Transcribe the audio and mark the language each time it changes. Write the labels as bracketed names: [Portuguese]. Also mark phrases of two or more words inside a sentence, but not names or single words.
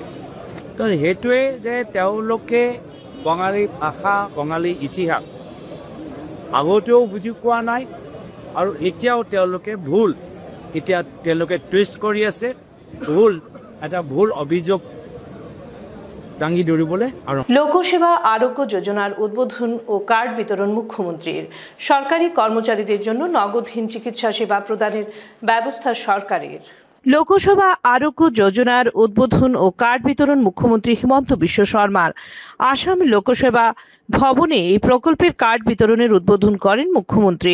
[Assamese] তো সেইটোৱে যে তেওঁলোকে বঙালী ভাষা, বঙালী ইতিহাস আগতেও বুজি পোৱা নাই আৰু এতিয়াও তেওঁলোকে ভুল, এতিয়া তেওঁলোকে টুইষ্ট কৰি আছে, এটা ভুল অভিযোগ দাঙি ধরিবলৈ। [Bangla] লোকসেবা আরোগ্য যোজনার উদ্বোধন ও কার্ড বিতরণ মুখ্যমন্ত্রীর। সরকারি কর্মচারীদের জন্য নগদহীন চিকিৎসা সেবা প্রদানের ব্যবস্থা সরকারের। লোকসভা আরোগ্য যোজনার উদ্বোধন ও কার্ড বিতরণ মুখ্যমন্ত্রী হিমন্ত বিশ্ব শর্মার। আসাম লোকসেবা ভবনে এই প্রকল্পের কার্ড বিতরণের উদ্বোধন করেন মুখ্যমন্ত্রী।